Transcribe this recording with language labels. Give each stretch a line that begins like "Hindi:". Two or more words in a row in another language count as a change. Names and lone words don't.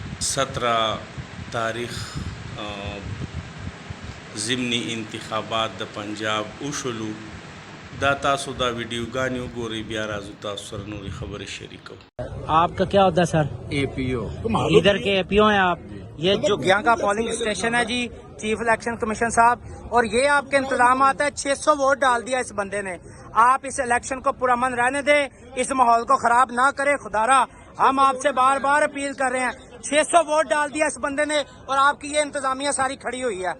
Pashto: 17 तारीख ضمنی انتخابات د پنجاب وشولو دا تاسو دا ویډیوګانې وګورئ بیا راځو تاسو سره نورې خبرې شریکو.
Urdu: آپ کا کیا ہوتا ہے سر? APO ادھر کے اے پی او ہیں آپ? یہ جو گیا کا
English: polling station
Urdu: ہے جی,
English: Chief Election Commission
Urdu: صاحب، اور یہ آپ کے انتظام آتا ہے. 600 ووٹ ڈال دیا اس بندے نے. آپ اس الیکشن کو پرامن رہنے دیں، اس ماحول کو خراب نہ کریں. خدارا ہم آپ سے بار بار اپیل کر رہے ہیں۔ 600 ووٹ ڈال دیا اس بندے نے اور آپ کی یہ انتظامیہ ساری کھڑی ہوئی ہے.